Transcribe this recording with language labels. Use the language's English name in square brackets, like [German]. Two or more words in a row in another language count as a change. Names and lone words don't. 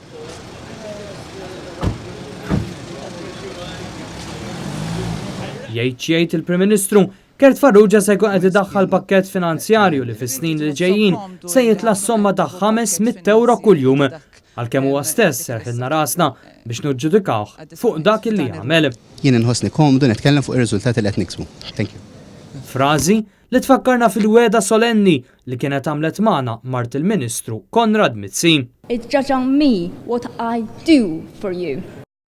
[Maltese] Jgħid il-Prim Ministru, Gert Farrugia se jkun qed idaħħal pakkett finanzjarju li fis-snin li ġejjin se jitla somma ta' 500 euro kuljum. Għalkemm huwa stess serħilna rasna biex niġġudikawh fuq dak li jagħmel. Jien inħossni komdu nitkellem fuq ir-riżultati li qed niksbu. [English] Thank you. [Maltese] Frażi li tfakkarna fil-weda solenni li kienet għamlet magħna Mart il-Ministru Konrad Mizzi. [English] It's judged on me what I do for you.